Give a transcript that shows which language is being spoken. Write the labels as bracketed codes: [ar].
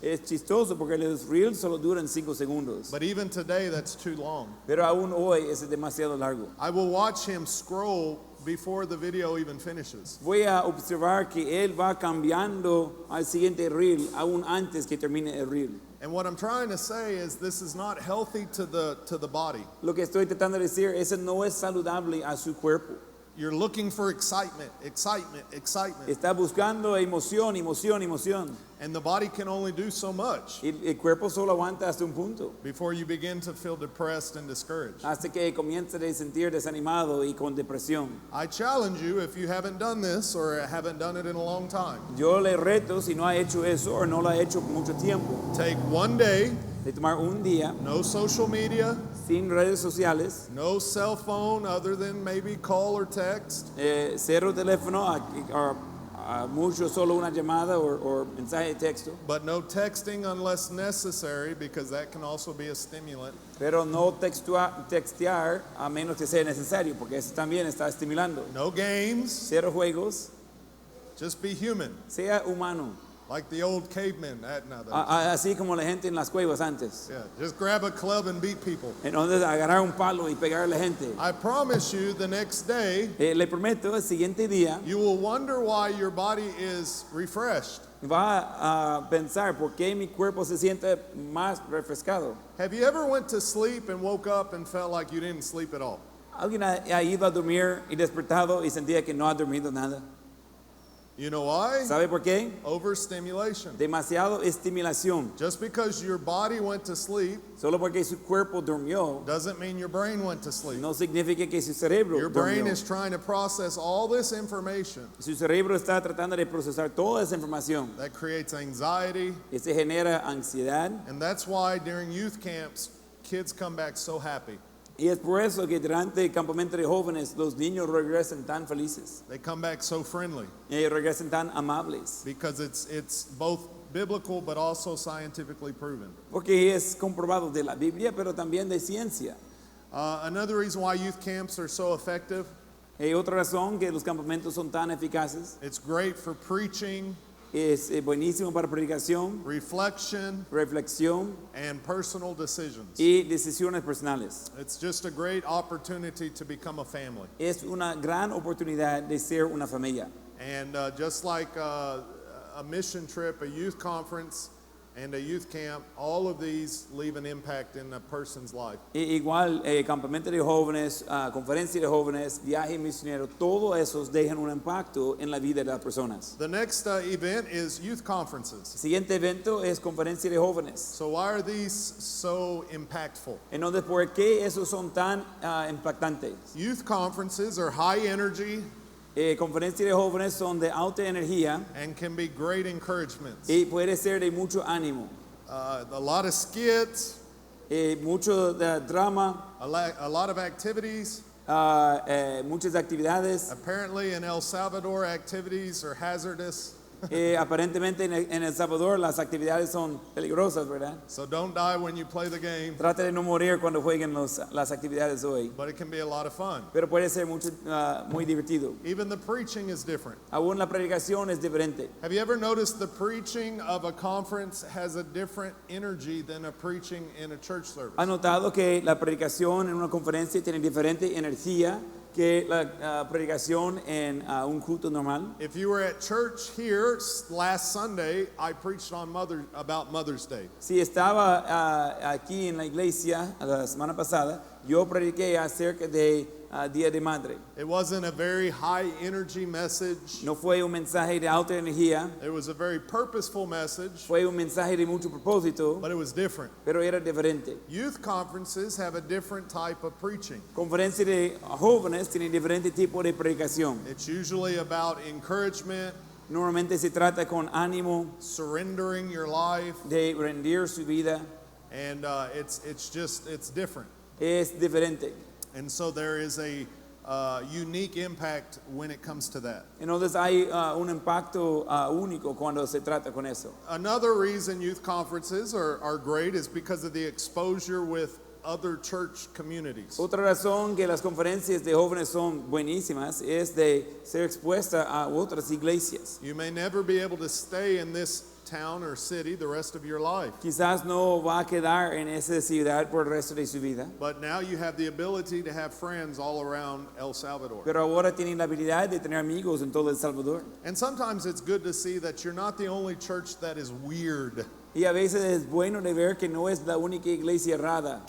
[es] Es chistoso porque los reels solo duran 5 segundos. [en] but even today that's too long. [es] Pero aún hoy es demasiado largo. [en] I will watch him scroll before the video even finishes. [es] Voy a observar que él va cambiando al siguiente reel aún antes que termine el reel. [en] And what I'm trying to say is this is not healthy to the body. [es] Lo que estoy tratando de decir, eso no es saludable a su cuerpo. [en] You're looking for excitement. [es] Está buscando emoción, emoción, emoción. [en] And the body can only do so much [es] Y el cuerpo solo aguanta hasta un punto. [en] before you begin to feel depressed and discouraged. [es] Hasta que comienza a sentir desanimado y con depresión. [en] I challenge you, if you haven't done this or haven't done it in a long time, [es] Yo le reto, si no ha hecho eso o no lo ha hecho por mucho tiempo, [en] take one day [es] de tomar un día [en] no social media, [es] sin redes sociales, [en] no cell phone other than maybe call or text, [es] cero teléfono, a mucho solo una llamada o mensaje de texto, [en] but no texting unless necessary because that can also be a stimulant. [es] pero no textear a menos que sea necesario, porque eso también está estimulando. [en] No games, [es] Cero juegos, [en] just be human, [es] sea humano, [en] like the old cavemen. [es] así como la gente en las cuevas antes. [en] Yeah, just grab a club and beat people. [es] Entonces agarrar un palo y pegarle a la gente. [en] I promise you the next day [es] Le prometo, el siguiente día [en] you will wonder why your body is refreshed. [es] va a pensar por qué mi cuerpo se siente más refrescado. [en] Have you ever went to sleep and woke up and felt like you didn't sleep at all? [es] ¿Alguien ha ido a dormir y despertado y sentía que no ha dormido nada? [en] You know why? [es] ¿Sabe por qué? [en] Overstimulation. [es] Demasiado estimulación. [en] Just because your body went to sleep [es] Solo porque su cuerpo durmió, [en] doesn't mean your brain went to sleep. [es] no significa que su cerebro [en] Your brain [es] durmió. [en] is trying to process all this information [es] Su cerebro está tratando de procesar toda esa información. [en] that creates anxiety, [es] Y se genera ansiedad. [en] and that's why during youth camps kids come back so happy. [es] Y es por eso que durante el campamento de jóvenes los niños regresan tan felices. [en] They come back so friendly [es] Y regresan tan amables. [en] because it's both biblical but also scientifically proven. [es] Porque es comprobado de la Biblia, pero también de ciencia. [en] Another reason why youth camps are so effective, [es] Otra razón que los campamentos son tan eficaces, [en] it's great for preaching, [es] es buenísimo para predicación, [en] reflection, [es] reflexión [en] and personal decisions. [es] y decisiones personales. [en] It's just a great opportunity to become a family. [es] Es una gran oportunidad de ser una familia. [en] And just like a mission trip, a youth conference, and a youth camp, all of these leave an impact in a person's life. [es] Igual, campamento de jóvenes, conferencia de jóvenes, viaje misionero, todos esos dejan un impacto en la vida de las personas. [en] The next event is youth conferences. [es] El siguiente evento es conferencia de jóvenes. [en] So why are these so impactful? [es] Entonces, ¿por qué esos son tan impactantes? [en] Youth conferences are high energy [es] Conferencias de jóvenes son de alta energía [en] and can be great encouragements. [es] y puede ser de mucho ánimo, [en] A lot of skits, [es] mucho de drama, [en] a lot of activities. [es] muchas actividades. [en] Apparently in El Salvador, activities are hazardous. [es] Aparentemente en El Salvador las actividades son peligrosas, ¿verdad? [en] So don't die when you play the game, [es] Trata de no morir cuando jueguen las actividades hoy, [en] but it can be a lot of fun. [es] pero puede ser muy divertido. [en] Even the preaching is different. [es] Aún la predicación es diferente. [en] Have you ever noticed the preaching of a conference has a different energy than a preaching in a church service? [es] ¿Ha notado que la predicación en una conferencia tiene diferente energía que la predicación en un culto normal? [en] If you were at church here last Sunday, I preached on about Mother's Day. [es] Si estaba aquí en la iglesia la semana pasada, yo prediqué acerca de Día de Madre. [en] It wasn't a very high energy message. [es] No fue un mensaje de alta energía, [en] It was a very purposeful message, [es] fue un mensaje de mucho propósito, [en] but it was different. [es] pero era diferente. [en] Youth conferences have a different type of preaching. [es] Conferencia de jóvenes tiene diferente tipo de predicación. [en] It's usually about encouragement, [es] Normalmente se trata con ánimo [en] surrendering your life, [es] de rendir su vida. [en] and it's different. [es] Es diferente. [en] And so there is a unique impact when it comes to that. [es] Entonces hay un impacto único cuando se trata con eso. [en] Another reason youth conferences are great is because of the exposure with other church communities. [es] Otra razón que las conferencias de jóvenes son buenísimas es de ser expuesta a otras iglesias. [en] You may never be able to stay in this town or city the rest of your life, [es] Quizás no va a quedar en esa ciudad por el resto de su vida, [en] but now you have the ability to have friends all around El Salvador. [es] pero ahora tienen la habilidad de tener amigos en todo El Salvador. [en] And sometimes it's good to see that you're not the only church that is weird. [es] Y a veces es bueno de ver que no es la única iglesia errada.